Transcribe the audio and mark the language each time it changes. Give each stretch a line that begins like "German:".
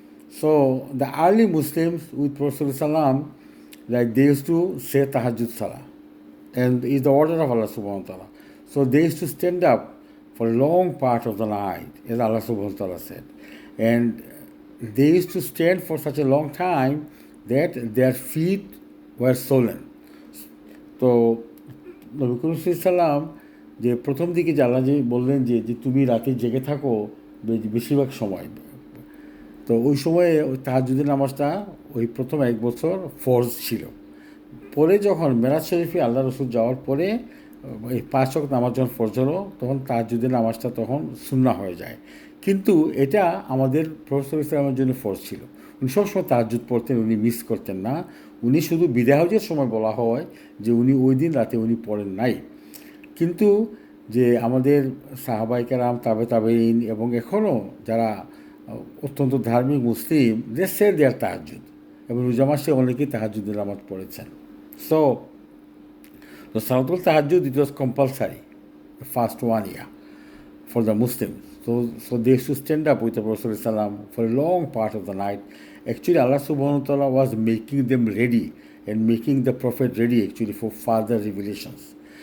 English: So the early Muslims with Prophet Salam, like they used to say Tahajjud Salah, and is the order of Allah subhanahu wa ta'ala. So they used to stand up for a long part of the night, as Allah subhanahu wa ta'ala said. And they used to stand for such a long time that their feet were swollen.
Bangla: তো নবী করিম সাল্লাম যে প্রথম দিকে যে আল্লাহ যে বললেন যে তুমি রাতে জেগে থাকো বেশিরভাগ সময়, তো ওই সময়ে ওই তাহাজ্জুদের নামাজটা ওই প্রথম 1 বছর ফরজ ছিল। পরে যখন মেরাজ শরীফে আল্লাহ রসুল যাওয়ার পরে এই 5 ওয়াক্ত নামাজ যখন ফরজ হলো, তখন তাহাজ্জুদের নামাজটা তখন সুন্নাহ হয়ে যায়। কিন্তু এটা আমাদের প্রফেসর ইসলামের জন্য ফরজ ছিল। উনি সবসময় তাহাজ্জুদ পড়তেন, উনি মিস করতেন না। উনি শুধু বিদায় হজের সময় বলা হয় যে উনি ওই দিন রাতে উনি পড়েন নাই। কিন্তু যে আমাদের সাহাবায়ে কেরাম, তাবেঈন এবং এখনও যারা অত্যন্ত ধার্মিক মুসলিম,
English: they say their
Bangla: তাহাজ্জুদ, এবং রোজা মাসে অনেকেই তাহাজ্জুদের নামাজ পড়েছেন।
English: So Salatul Tahajjud, it was compulsory, the first 1 year for the Muslims. So they used to stand up with the Prophet ﷺ for a long part of the night. Actually, Allah subhanahu wa ta'ala was making them ready and making the Prophet ready actually for further revelations.